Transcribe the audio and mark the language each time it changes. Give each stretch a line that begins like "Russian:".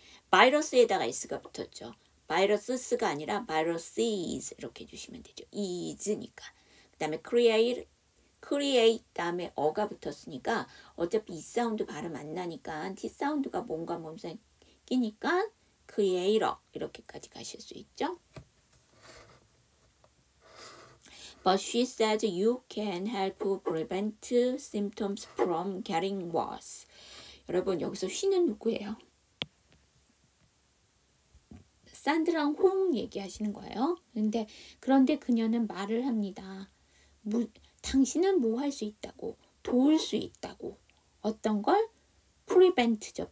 Korean: 바이러스에다가 s가 붙었죠. 바이러스가 아니라 viruses 이렇게 해주시면 되죠. is니까. 그 다음에 create 다음에 어가 붙었으니까 어차피 이 사운드 발음 안 나니까 t 사운드가 뭔가 몸에 끼니까 creator 이렇게까지 가실 수 있죠.
English: But she said you can help prevent symptoms from getting worse.
Korean: 여러분 여기서 she는 누구예요? 산드랑 홍 얘기하시는 거예요. 그런데 그녀는 말을 합니다. 당신은 뭐 할 수 있다고, 도울 수 있다고. 어떤 걸? prevent죠.